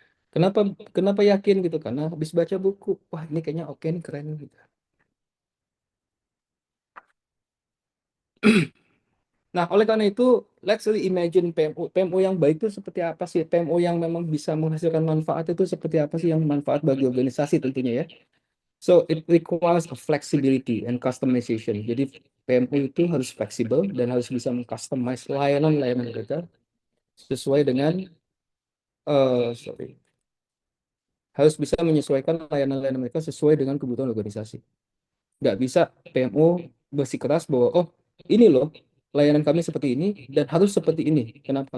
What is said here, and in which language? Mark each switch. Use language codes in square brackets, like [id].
[id] Kenapa kenapa yakin gitu? Karena habis baca buku, wah ini kayaknya oke nih, keren gitu. Nah, oleh karena itu, [en] let's really imagine [id] PMO yang baik itu seperti apa sih? PMO yang memang bisa menghasilkan manfaat itu seperti apa sih, yang manfaat bagi organisasi tentunya ya. [en] So, it requires a flexibility and customization. [id] Jadi, PMO itu harus fleksibel dan harus bisa mengcustomize layanan-layanan mereka sesuai dengan, harus bisa menyesuaikan layanan-layanan mereka sesuai dengan kebutuhan organisasi. Nggak bisa PMO bersikeras bahwa, oh ini loh layanan kami seperti ini dan harus seperti ini. Kenapa?